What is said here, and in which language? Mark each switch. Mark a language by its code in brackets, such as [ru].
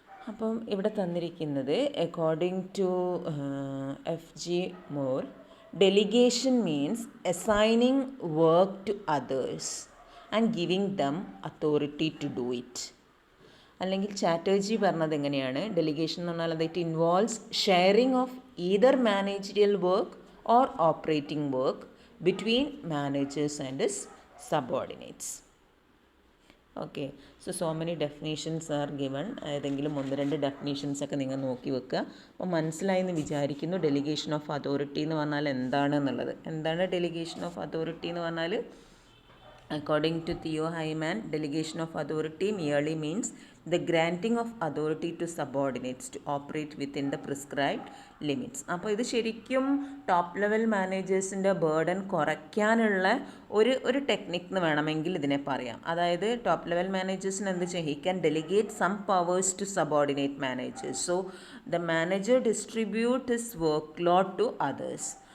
[ml] അപ്പം ഇവിടെ തന്നിരിക്കുന്നത്, [en] According to FG Moore, delegation means assigning work to others and giving them authority to do it. [ml] അല്ലെങ്കിൽ ചാറ്റർജി പറഞ്ഞത് എങ്ങനെയാണ്, ഡെലിഗേഷൻ എന്ന് പറഞ്ഞാൽ അത് [en] It involves sharing of either managerial work or operating work between managers and his subordinates. Okay, so many definitions are given. [ml] ഏതെങ്കിലും ഒന്ന് രണ്ട് definitions ഒക്കെ നിങ്ങൾ നോക്കി വെക്കുക. അപ്പോൾ മനസ്സിലായി എന്ന് വിചാരിക്കുന്നു ഡെലിഗേഷൻ ഓഫ് അതോറിറ്റി എന്ന് പറഞ്ഞാൽ എന്താണെന്നുള്ളത്. എന്താണ് ഡെലിഗേഷൻ ഓഫ് അതോറിറ്റി എന്ന് പറഞ്ഞാൽ? [en] According to Theo Hyman, delegation of authority merely means the granting of authority to subordinates to operate within the prescribed limits. [ml] അപ്പോൾ ഇത് ശരിക്കും ടോപ്പ് ലെവൽ മാനേജേഴ്സിൻ്റെ ബേർഡൻ കുറയ്ക്കാനുള്ള ഒരു ടെക്നിക് എന്ന് വേണമെങ്കിൽ ഇതിനെ പറയാം. അതായത് ടോപ്പ് ലെവൽ മാനേജേഴ്സിന് എന്ത് ചെയ്യും, [en] He can delegate some powers to subordinate managers. So the manager distribute his work load to others.